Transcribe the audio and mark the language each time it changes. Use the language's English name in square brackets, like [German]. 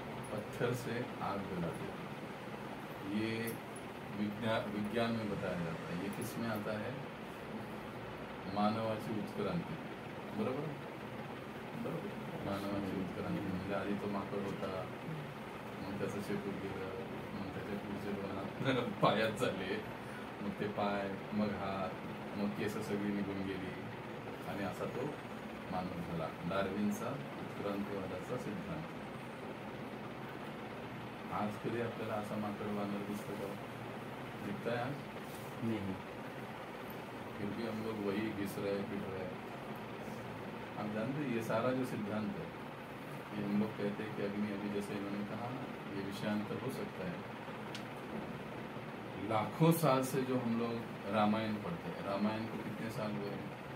[Hindi] पत्थर से आग जलाते थे। ये विज्ञान में बताया जाता है। ये किस में आता है? [Marathi] मानवाची उत्क्रांती, बरोबर बरोबर। मानवाची उत्क्रांती म्हणजे आधी तो माकड होता, मग त्याचं शेपूट गेलं, मग त्याच्या पुढचे पायात झाले, मग ते पाय, मग हात, मग केस सगळी निघून गेली आणि असा तो मानव झाला। डार्विनचा उत्क्रांतीवादाचा सिद्धांत। आज कधी आपल्याला असा माकड वानर दिसतो का? [Hindi] दिखता है आज? नहीं। फिर भी हम लोग वही घिस रहे, पिट रहे। आप जानते हैं ये सारा जो सिद्धांत है, ये हम लोग कहते हैं कि अग्नि, अभी जैसे इन्होंने कहा ना, ये विषयांतर हो सकता है। लाखों साल से जो हम लोग रामायण पढ़ते हैं, रामायण को कितने साल हुए हैं?